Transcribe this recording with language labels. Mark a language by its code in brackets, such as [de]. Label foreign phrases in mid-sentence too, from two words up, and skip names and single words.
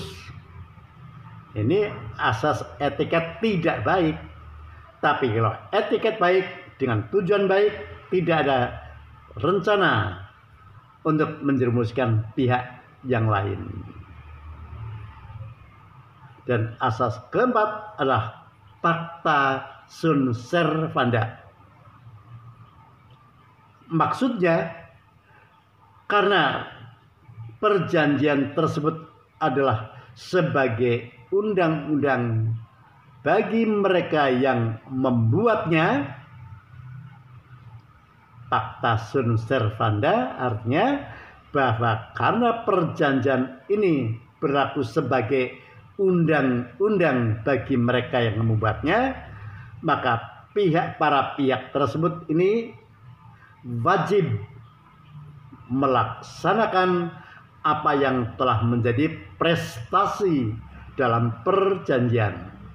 [id] Ini asas etiket tidak baik. Tapi kalau etiket baik dengan tujuan baik, tidak ada rencana untuk menjerumuskan pihak yang lain. Dan asas keempat adalah [la] pacta sunt servanda. [id] Maksudnya karena perjanjian tersebut adalah sebagai undang-undang bagi mereka yang membuatnya, [la] pacta sunt servanda [id] artinya bahwa karena perjanjian ini berlaku sebagai undang-undang bagi mereka yang membuatnya, maka para pihak tersebut ini wajib melaksanakan apa yang telah menjadi prestasi dalam perjanjian.